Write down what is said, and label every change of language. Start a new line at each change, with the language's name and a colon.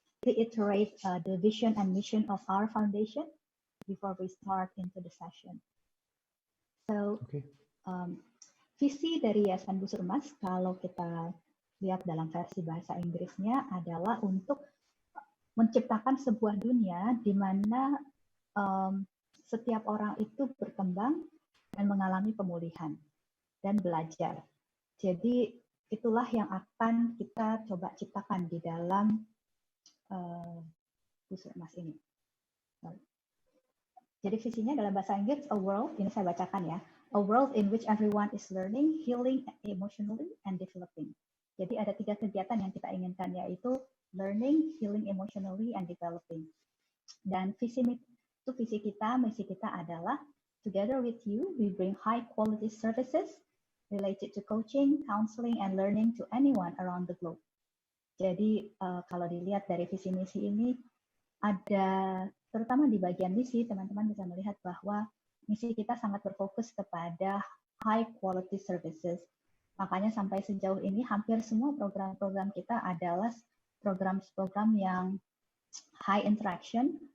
English: reiterate the vision and mission of our foundation before we start into the session.
Indonesian: So, visi dari Yayasan Busur Emas, kalau kita lihat dalam versi bahasa Inggrisnya, adalah untuk menciptakan sebuah dunia di mana setiap orang itu berkembang dan mengalami pemulihan dan belajar. Jadi itulah yang akan kita coba ciptakan di dalam Busur Emas ini. Jadi visinya dalam bahasa Inggris,
English: a world,
Indonesian: ini saya bacakan ya,
English: a world in which everyone is learning, healing emotionally, and developing.
Indonesian: Jadi ada 3 kegiatan yang kita inginkan, yaitu
English: learning, healing emotionally, and developing.
Indonesian: Dan visi kita, misi kita adalah,
English: together with you, we bring high quality services related to coaching, counseling, and learning to anyone around the globe.
Indonesian: Jadi kalau dilihat dari visi misi ini, ada terutama di bagian misi, teman-teman bisa melihat bahwa misi kita sangat berfokus kepada high quality services. Makanya sampai sejauh ini hampir semua program-program kita adalah program-program yang high interaction.